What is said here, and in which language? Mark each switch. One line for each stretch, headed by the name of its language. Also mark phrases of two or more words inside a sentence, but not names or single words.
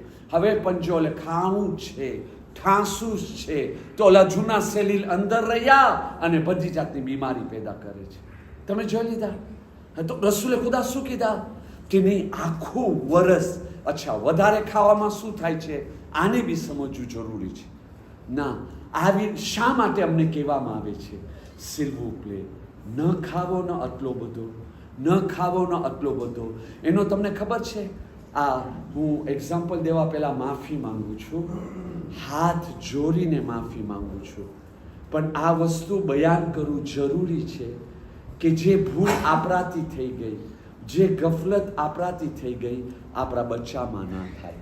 Gujarati: હવે પંજોલે ખાવું છે, ઠાંસું છે, તો ઓલા જૂના સેલ્યુલ અંદર રહ્યા અને બધી જાતની બીમારી પેદા કરે છે. તમે જોઈ લીધા? તો રસૂલે ખુદા શું કીધા કે નહીં, આખું વર્ષ. અચ્છા, વધારે ખાવામાં શું થાય છે? આને બી સમજવું જરૂરી છે. ના, આવી શા માટે અમને કહેવામાં આવે છે?
French: s'il vous plaît,
Gujarati: ન ખાવો ન આટલો બધો, ન ખાવો ન આટલો બધો. એનો તમને ખબર છે? આ હું એક્ઝામ્પલ દેવા પહેલા માફી માંગુ છું, હાથ જોડીને માફી માંગુ છું. પણ આ વસ્તુ બયાન કરવું જરૂરી છે કે જે ભૂલ આપણાથી થઈ ગઈ, જે ગફલત આપણાથી થઈ ગઈ, આપણા બચ્ચામાં ના થાય.